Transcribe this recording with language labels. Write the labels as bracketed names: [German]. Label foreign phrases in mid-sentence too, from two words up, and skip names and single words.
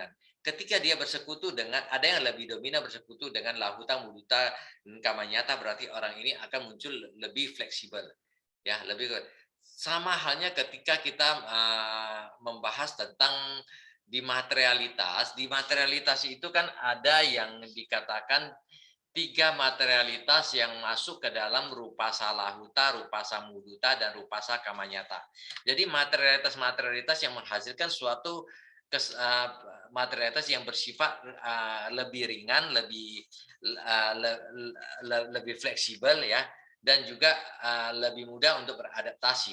[Indonesian] Ketika dia bersekutu dengan ada yang lebih dominan bersekutu dengan lahuta, mudita, dan kamanyata, berarti orang ini akan muncul lebih fleksibel, ya, lebih sama halnya ketika kita membahas tentang di materialitas itu kan ada yang dikatakan 3 materialitas yang masuk ke dalam [Pali] rupa salahuta, rupa samuduta, dan rupa sakamanyata. [Indonesian] Jadi materialitas-materialitas yang menghasilkan suatu materialitas yang bersifat lebih ringan, lebih fleksibel, ya, dan juga lebih mudah untuk beradaptasi.